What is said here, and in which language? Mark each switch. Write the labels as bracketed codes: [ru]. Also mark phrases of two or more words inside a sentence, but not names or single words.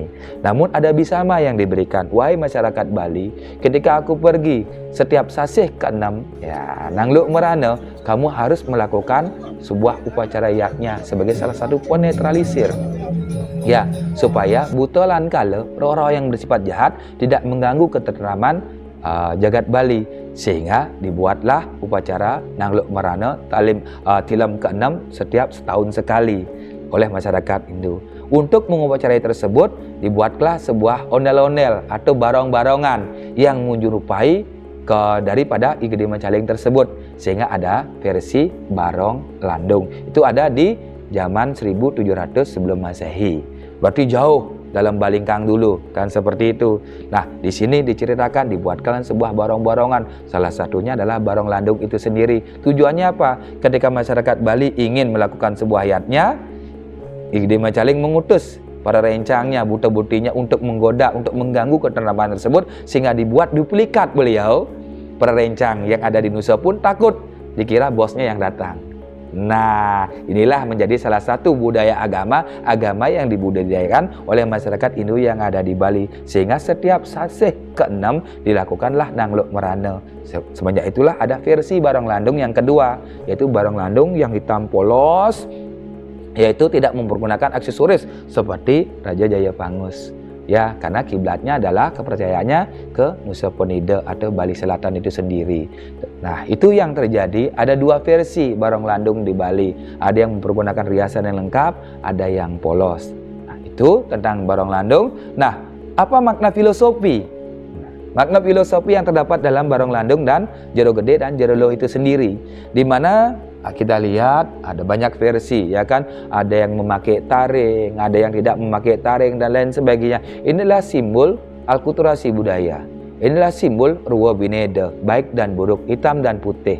[id] Namun ada bisama yang diberikan, wahai masyarakat Bali, ketika aku pergi setiap sasih ke-6, ya, Nangluk Merana, kamu harus melakukan sebuah upacara yaknya sebagai salah satu penetralisir, ya, supaya butolan kala roh-roh yang bersifat jahat tidak mengganggu ketentraman Jagat Bali, sehingga dibuatlah upacara Nangluk Merana Tilam ke-6 setiap setahun sekali oleh masyarakat Hindu. Untuk mengupacarai tersebut dibuatlah sebuah ondel-ondel atau barong-barongan yang menyerupai daripada I Gede Macaling tersebut, sehingga ada versi barong landung. Itu ada di zaman 1700 sebelum Masehi. Berarti jauh dalam Balingkang dulu, kan, seperti itu. Nah, di sini diceritakan dibuatkan sebuah barong-barongan. Salah satunya adalah barong landung itu sendiri. Tujuannya apa? Ketika masyarakat Bali ingin melakukan sebuah hayatnya, I Gede Macaling mengutus para rencangnya, buta-butinya untuk menggoda, untuk mengganggu ketentraman tersebut, sehingga dibuat duplikat beliau. Para rencang yang ada di Nusa pun takut dikira bosnya yang datang. Nah, inilah menjadi salah satu budaya agama yang dibudidayakan oleh masyarakat Hindu yang ada di Bali, sehingga setiap sasih ke-6 dilakukanlah Nangluk Merana. Semenjak itulah ada versi barong landung yang kedua, yaitu barong landung yang hitam polos, yaitu tidak mempergunakan aksesoris seperti Raja Jayapangus, ya, karena kiblatnya adalah kepercayaannya ke Nusa Penida atau Bali Selatan itu sendiri. Nah, itu yang terjadi. Ada dua versi barong landung di Bali. Ada yang mempergunakan riasan yang lengkap, ada yang polos. Nah, itu tentang barong landung. Nah, apa makna filosofi? Makna filosofi yang terdapat dalam barong landung dan Jero Gede dan Jero Loh itu sendiri, di mana kita lihat ada banyak versi, ya kan. Ada yang memakai taring, ada yang tidak memakai taring, dan lain sebagainya. Inilah simbol alkulturasi budaya. Inilah simbol Ruwa Bineda, baik dan buruk, hitam dan putih.